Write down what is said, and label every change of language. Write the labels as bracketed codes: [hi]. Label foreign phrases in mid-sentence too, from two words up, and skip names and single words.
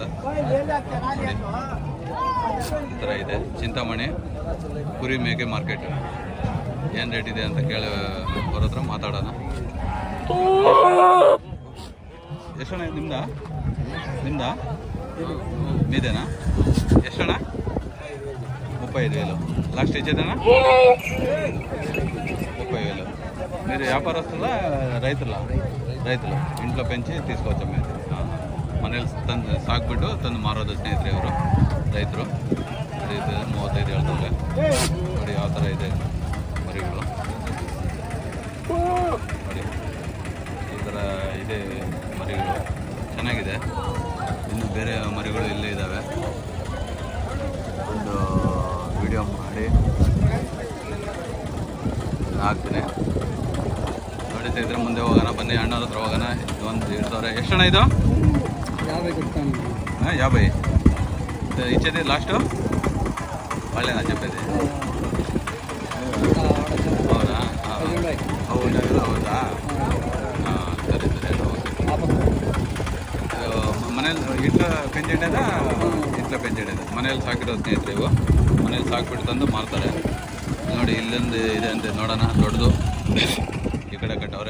[kn] ನೋಡಿ, ಈ ಥರ ಇದೆ ಚಿಂತಾಮಣಿ ಕುರಿ ಮೇಕೆ ಮಾರ್ಕೆಟ್. ಏನು ರೇಟ್ ಇದೆ ಅಂತ ಕೇಳಿ ಅವ್ರ ಹತ್ರ ಮಾತಾಡೋಣ. ಎಷ್ಟಣ್ಣ ನಿಮ್ದ ಮೀದೇನಾ? [te] ಎಷ್ಟಣ್ಣ? 35,000 లాస్ట్ ఇచ్చేదేనా? 30,000. మీరు వ్యాపారస్తులా రైతులా? రైతులు ఇంట్లో పెంచి తీసుకొచ్చాం మేము. [kn] ಮನೇಲಿ ಸಾಕ್ಬಿಟ್ಟು ತಂದು ಮಾರೋದು ಸ್ನೇಹಿತರೆ. ಅವರು ರೈತರು. 35 ಹೇಳ್ತಾರೆ. ನೋಡಿ ಯಾವ ಥರ ಇದೆ ಮರಿಗಳು. ನೋಡಿ ಈ ಥರ ಇದೆ ಮರಿಗಳು, ಚೆನ್ನಾಗಿದೆ. ಇನ್ನು ಬೇರೆ ಮರಿಗಳು ಇಲ್ಲೇ ಇದ್ದಾವೆ. ಒಂದು ವಿಡಿಯೋ ಮಾಡಿ ಹಾಕ್ತೀನಿ, ನೋಡಿ ಸ್ನೇಹಿತರೆ. ಮುಂದೆ ಹೋಗೋಣ, ಬನ್ನಿ ಅಣ್ಣವ್ರ ಹತ್ರ ಹೋಗೋಣ. ಒಂದು 2,000. ಎಷ್ಟಣ್ಣ ಇದು? 50. [te] ఇచ్చేది లాస్ట్ వాళ్ళేనా చెప్పేది? అవునా? [kn] ಹೌದಾ? ಸರಿ ಸರಿ. ಮನೇಲಿ [te] ఇంట్ల పెంచిందేదా? ఇంట్ల పెంచిందేదా. [kn] ಮನೇಲಿ ಸಾಕಿರೋದು ಸ್ನೇಹಿತರೆ. ಇವು ಮನೇಲಿ ಸಾಕ್ಬಿಟ್ಟು ತಂದು ಮಾರ್ತಾರೆ. ನೋಡಿ, ಇಲ್ಲೊಂದು ಇದೆ ಅಂತೆ, ನೋಡೋಣ. ದೊಡ್ಡದು ಈ ಕಡೆ ಕಟ್ಟವ್ರೆ.